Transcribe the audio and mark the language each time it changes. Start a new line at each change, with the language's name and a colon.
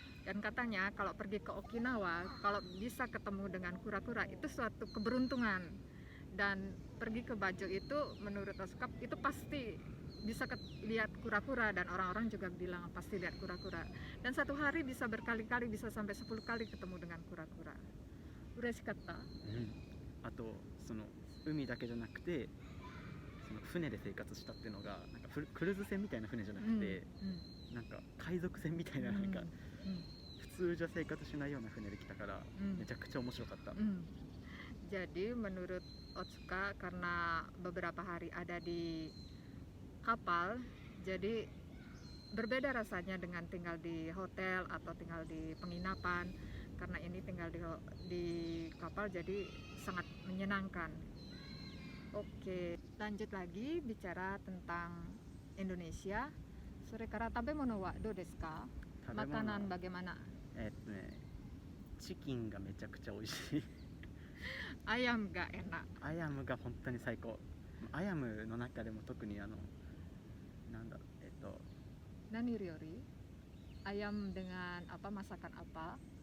Indonesian: Dan katanya kalau pergi ke Okinawa, kalau bisa ketemu dengan kura-kura itu suatu keberuntungan. Dan pergi ke Bajo itu menurut Otsuka itu pasti bisa lihat kura-kura, dan orang-orang juga bilang pasti lihat kura-kura, dan satu hari bisa berkali-kali, bisa sampai 10 kali ketemu dengan kura-kura.
Japanese: Ureshikatta. あとその海だけじゃなくてその船で生活したっていうのがなんかクルーズ船みたいな船じゃなくて、なんか海賊船みたいな、なんか普通じゃ生活しないような船で来たから、めちゃくちゃ面白かった。
Indonesian: Jadi menurut Otsuka, karena beberapa hari ada di kapal, jadi berbeda rasanya dengan tinggal di hotel atau tinggal di penginapan. Karena ini tinggal di kapal, jadi sangat menyenangkan. Oke, lanjut lagi bicara tentang Indonesia.
Japanese: Sore kara tabemono wa do desu ka?
Indonesian: Makanan bagaimana?
Japanese: チキンがめちゃくちゃ美味しい。
Indonesian: Ayam ga enak.
Japanese: アヤムが本当に最高。アヤムの中でも特になんだろう、 Nani ryori?
Indonesian: Ayam dengan apa, masakan apa?